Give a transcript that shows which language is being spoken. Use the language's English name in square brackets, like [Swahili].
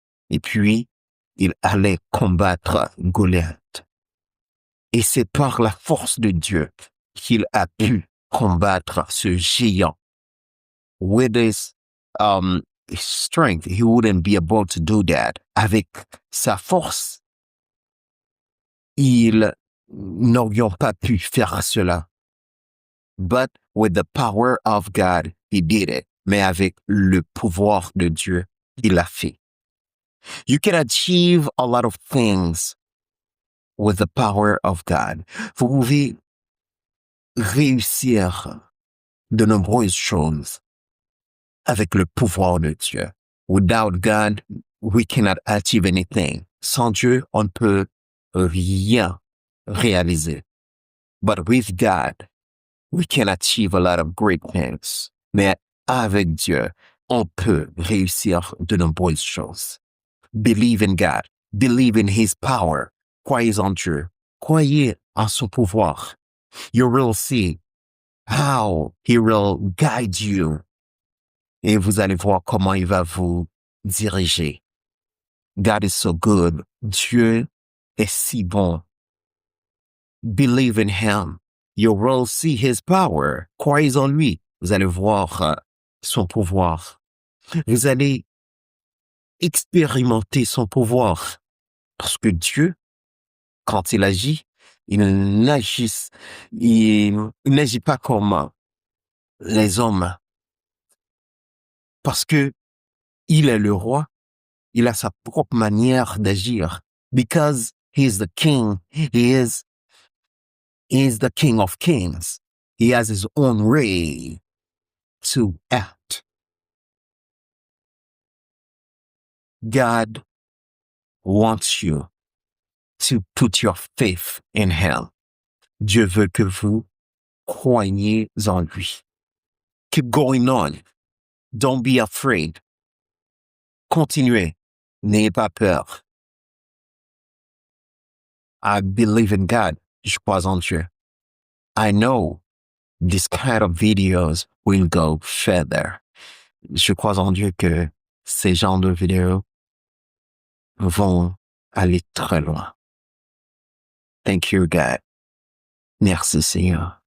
[French] Et puis, il allait combattre Goliath. Et c'est par la force de Dieu qu'il a pu combattre ce géant. [English] With his strength, he wouldn't be able to do that. [French] Avec sa force, ils n'aurions pas pu faire cela. [English] But with the power of God, he did it. [French] Mais avec le pouvoir de Dieu, il l'a fait. [English] You can achieve a lot of things with the power of God. [French] Vous pouvez réussir de nombreuses choses avec le pouvoir de Dieu. [English] Without God, we cannot achieve anything. [French] Sans Dieu, on ne peut rien réaliser. [English] But with God, we can achieve a lot of great things. [French] Mais avec Dieu, on peut réussir de nombreuses choses. [English] Believe in God. Believe in His power. [French] Croyez en Dieu. Croyez en son pouvoir. [English] You will see how He will guide you. [French] Et vous allez voir comment il va vous diriger. [English] God is so good. [French] Dieu est si bon. [English] Believe in Him. You will see his power. [French] Croyez en lui. Vous allez voir son pouvoir. Vous allez expérimenter son pouvoir. Parce que Dieu, quand il agit, il n'agit pas comme les hommes. Parce que il est le roi, il a sa propre manière d'agir. [English] Because he is the king, he is the king of kings. He has his own way to act. God wants you to put your faith in him. [French] Dieu veut que vous croyiez en lui. [English] Keep going on. Don't be afraid. [French] Continuez. N'ayez pas peur. [English] I believe in God. [French] Je crois en Dieu. [English] I know this kind of videos will go further. [French] Je crois en Dieu que ces genres de vidéos vont aller très loin. [English] Thank you, God. [French] Merci, Seigneur.